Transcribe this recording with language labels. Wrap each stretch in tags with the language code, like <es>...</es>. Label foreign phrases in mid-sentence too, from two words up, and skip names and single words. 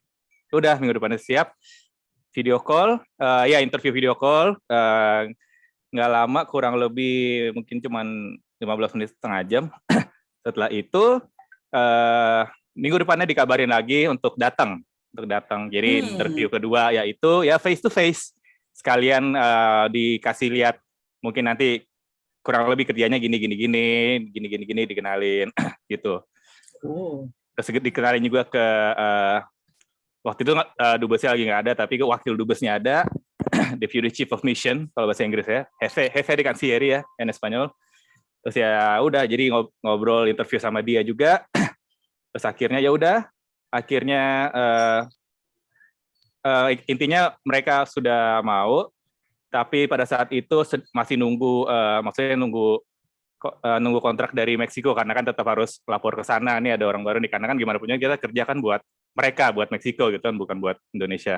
<id>Udah, minggu depannya siap.</id> <en>Video call,</en> <id>ya</id> <en>interview video call,</en> <id>nggak lama, kurang lebih mungkin cuman 15 menit, setengah jam. Setelah itu minggu depannya dikabarin lagi untuk datang. Jadi interview kedua yaitu ya</id> <en>face to face.</en> <id>Sekalian dikasih lihat, mungkin nanti kurang lebih kerjanya gini dikenalin gitu. Terus dikenalin juga ke waktu itu dubesnya lagi nggak ada, tapi wakil dubesnya ada,</id> <en>Deputy Chief of Mission</en> <id>kalau bahasa Inggris ya,</id> <es>Jefe de Cancillería</es> <id>ya en Spanyol. Terus ya udah, jadi ngobrol interview sama dia juga. Terus akhirnya ya udah, intinya mereka sudah mau, tapi pada saat itu masih nunggu kontrak dari Meksiko, karena kan tetap harus lapor ke sana, nih ada orang baru nih, karena kan gimana punya kita kerja kan buat mereka, buat Meksiko gitu kan, bukan buat Indonesia.</id>